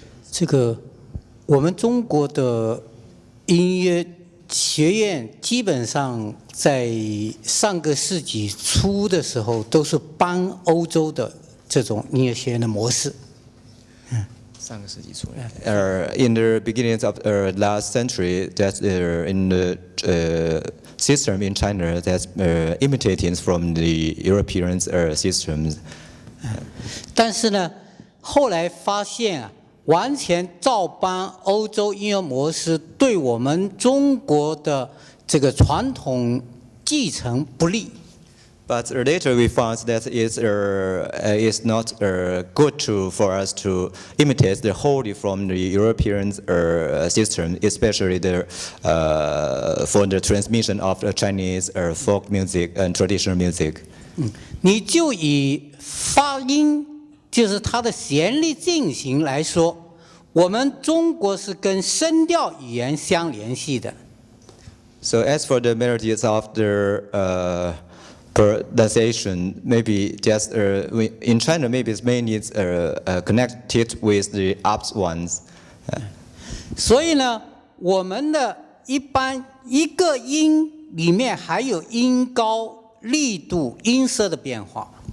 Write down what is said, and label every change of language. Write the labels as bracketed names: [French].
[Chinese] 这个我们中国的音乐学院基本上在上个世纪初的时候都是帮欧洲的这种音乐学院的模式。上个世纪初。 [English] In the beginnings of last century, that's in the system in China that's imitating from the European systems. [Chinese] 但是呢，后来发现啊。完全照搬欧洲音乐模式，对我们中国的这个传统继承不利。 [English] But later we found that it's not good for us to imitate the wholly from the European system, especially for the transmission of the Chinese folk music and traditional music. [Chinese] 你就以发音。就是它的旋律进行来说，我们中国是跟声调语言相联系的。 [English] So as for the melodies of the pronunciation, maybe just in China, maybe it's mainly connected with the up ones. [Chinese] 所以呢，我们的一般一个音里面还有音高、力度、音色的变化。